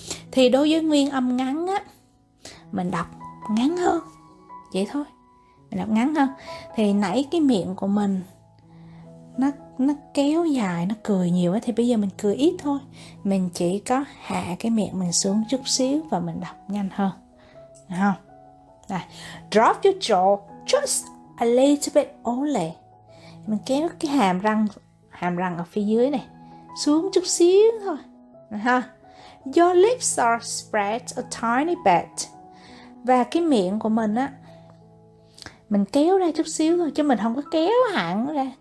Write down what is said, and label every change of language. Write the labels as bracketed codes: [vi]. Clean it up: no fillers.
[vi] Thì đối với nguyên âm ngắn á, mình đọc ngắn hơn. Vậy thôi. Mình đọc ngắn hơn. Thì nãy cái miệng của mình nó kéo dài, nó cười nhiều á, thì bây giờ mình cười ít thôi. Mình chỉ có hạ cái miệng mình xuống chút xíu và mình đọc nhanh hơn. Được không? [en] Này, drop your jaw just a little bit only. [vi] Mình kéo cái hàm răng ở phía dưới này xuống chút xíu thôi. Ha. [en] Your lips are spread a tiny bit. [vi] Và cái miệng của mình á, mình kéo ra chút xíu thôi, chứ mình không có kéo hẳn ra.